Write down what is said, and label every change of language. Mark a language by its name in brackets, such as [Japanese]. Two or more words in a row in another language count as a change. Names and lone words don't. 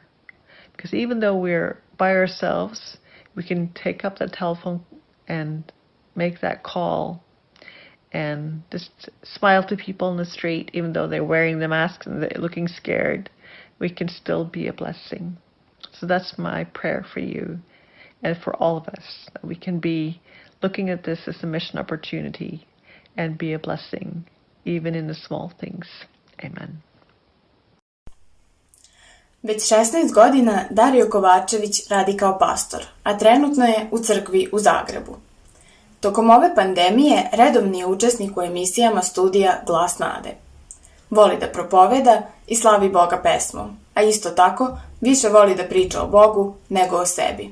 [English] Because even though we're by ourselves, we can take up the telephone and make that call and just smile to people in the street, even though they're wearing the masks and they're looking scared. We can still be a blessing. So that's my prayer for you and for all of us, that we can be looking at this as a mission opportunity and be a blessing, even in the small things. Amen. [Serbian] Već 16 godina Dario Kovačević radi kao pastor, a trenutno je u crkvi u Zagrebu. Tokom ove pandemije redovni je učesnik u emisijama studija Glas nade. Voli da propoveda i slavi Boga pesmom, a isto tako više voli da priča o Bogu nego o sebi.